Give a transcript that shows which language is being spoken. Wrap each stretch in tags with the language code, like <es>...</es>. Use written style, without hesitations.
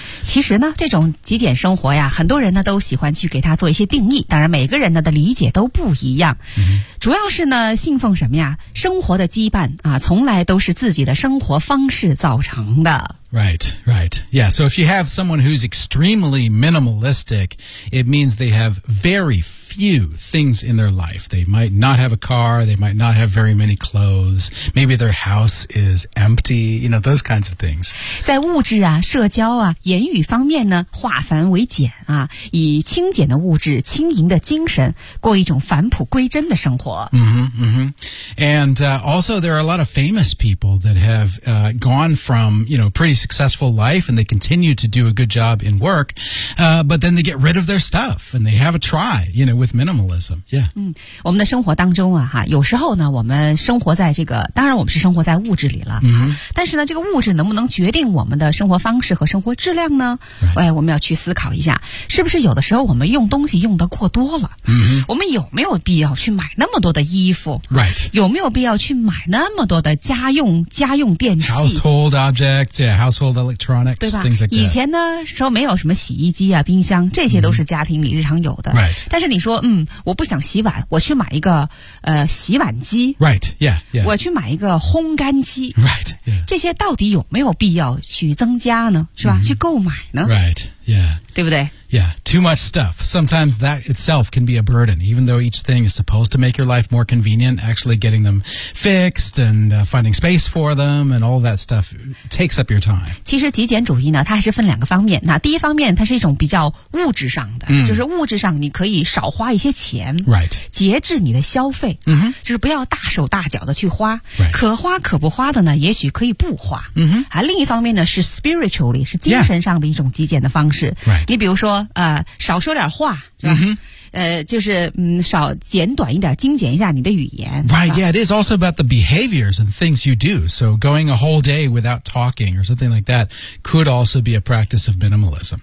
<zh>其实呢，这种极简生活呀，很多人呢都喜欢去给它做一些定义，当然每个人呢的理解都不一样。主要是呢，信奉什么呀？生活的羁绊啊，从来都是自己的生活方式造成的。</zh> <en>Right, right. Yeah, so if you have someone who's extremely minimalistic, it means they have very few things in their life. They might not have a car, they might not have very many clothes, maybe their house is empty, you know, those kinds of things.</en> <zh>在物质啊、社交啊、言语方面呢，化繁为简啊，以轻简的物质、轻盈的精神，过一种返璞归真的生活。</zh> <en>And also, there are a lot of famous people that have gone from, you know, pretty successful life, and they continue to do a good job in work, but then they get rid of their stuff, and they have a try, you know, with minimalism. Yeah.</en> <zh>我们的生活当中啊，哈，有时候呢，我们生活在这个，当然我们是生活在物质里了。但是呢，这个物质能不能决定我们的生活方式和生活质量呢？</zh> <en>Right.</en> <zh>哎，我们要去思考一下，是不是有的时候我们用东西用得过多了？我们有没有必要去买那么多的衣服？</zh> <en>Right.</en> <zh>有没有必要去买那么多的家用电器？</zh> <en>Household objects, yeah. Household electronics,</en> <zh>对吧？</zh> <en>Things like that.</en> <zh>以前呢，说没有什么洗衣机啊、冰箱，这些都是家庭里日常有的。</zh> <en>Right.</en> <zh>但是你说，嗯，我不想洗碗，我去买一个洗碗机。</zh> <en>Right. Yeah. Yeah.</en> <zh>我去买一个烘干机。</zh> <en>Right. Yeah.</en> <zh>这些到底有没有必要去增加呢？是吧？Mm-hmm. 去购买呢</zh> <en>？Right. Yeah.</en> <zh>对不对？</zh> <en>Yeah, too much stuff. Sometimes that itself can be a burden, even though each thing is supposed to make your life more convenient, actually getting them fixed and finding space for them and all that stuff takes up your time.</en> <zh>其实极简主义呢，它还是分两个方面。那第一方面，它是一种比较物质上的，就是物质上你可以少花一些钱，</zh> <en>right.</en> <zh>节制你的消费，就是不要大手大脚的去花，</zh> <en>right.</en> <zh>可花可不花的呢，也许可以不花。而另一方面呢，是 spiritually, 是精神上的一种极简的方式。</zh> <en>Right.</en> <zh>你比如说少说点话，就是少简短一点，精简一下你的语言。</zh> <en>Right, yeah, it is also about the behaviors and things you do. So going a whole day without talking or something like that could also be a practice of minimalism.</en>